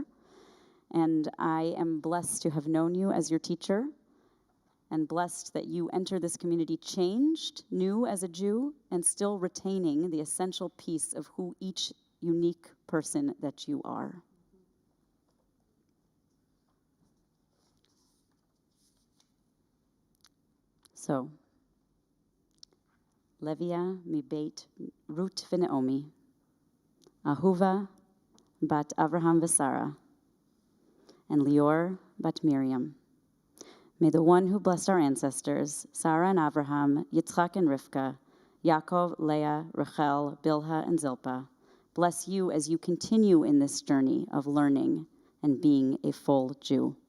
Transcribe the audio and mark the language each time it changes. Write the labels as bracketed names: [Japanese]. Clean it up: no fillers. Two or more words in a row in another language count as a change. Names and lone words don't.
[English] And I am blessed to have known you as your teacher, and blessed that you enter this community changed, new as a Jew, and still retaining the essential piece of who each unique person that you are. So, Levia mi beit Ruth v'Naomi, Ahuva bat Avraham v'Sara, and Lior bat Miriam. May the one who blessed our ancestors, Sarah and Avraham, Yitzchak and Rivka, Yaakov, Leah, Rachel, Bilhah, and Zilpah, bless you as you continue in this journey of learning and being a full Jew.